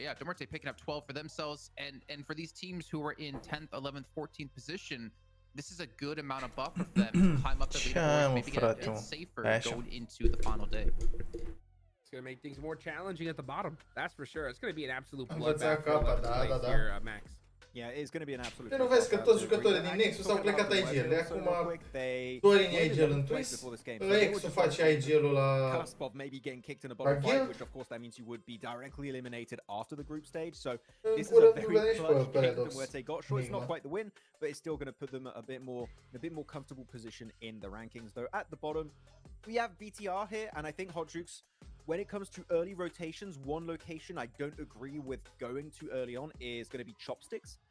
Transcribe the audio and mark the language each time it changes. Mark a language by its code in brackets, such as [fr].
[en] Yeah, Demorte picking up 12 for themselves. And for these teams who are in 10th, 11th, 14th position, this is a good amount of buffer for them to climb up the leaderboard, maybe get a bit safer going into the final day. It's going to make things more challenging at the bottom. That's for sure. It's going to be an absolute bloodbath here, Max. Yeah, it's going to be an absolute. [ro] Nu vezi că toți jucătorii din Nexus au plecat IGL. De acum Dorin e IGL în Twist. Exul face IGL-ul la [en] cusp of maybe getting kicked in a bottom fight, which of course that means you would be directly eliminated after the group stage. So this is a very clutch game where they got sure it's not quite the win, but it's still going to put them a bit more comfortable position in the rankings. Though at the bottom, we have BTR here, and I think Hot Jukes, when it comes to early rotations, one location I don't agree with going too early on is going to be Chopsticks.